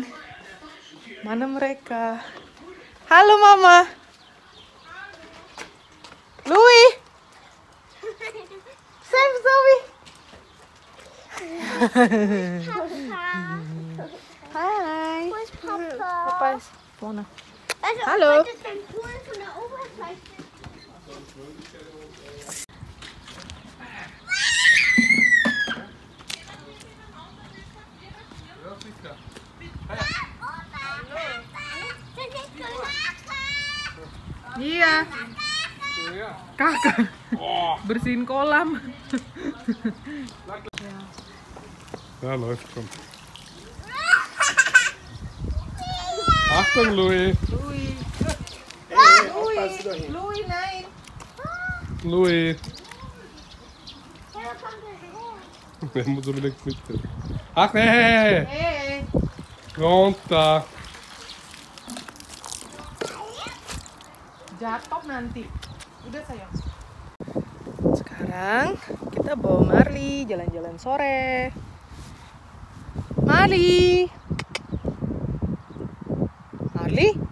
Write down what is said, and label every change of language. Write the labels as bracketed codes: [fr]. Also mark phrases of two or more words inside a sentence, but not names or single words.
[id] Mana mereka? Halo Mama. Louie. Sam, Zoe. [en] Hi. Where's Papa? [de] Papa is vorne. Also, Hallo. Das ist ein Pool von der Oberfläche. [id] Iya. Kakak. Bersihin kolam. [de] Ja, läuft schon. Achtung, Louie! Louie. Louie, nein. Louie! Der muss unbedingt mit. Ach nee! Hey. Runter! [id] Jatuh nanti. Udah sayang. Sekarang kita bawa Marley jalan-jalan sore. Marley. Marley.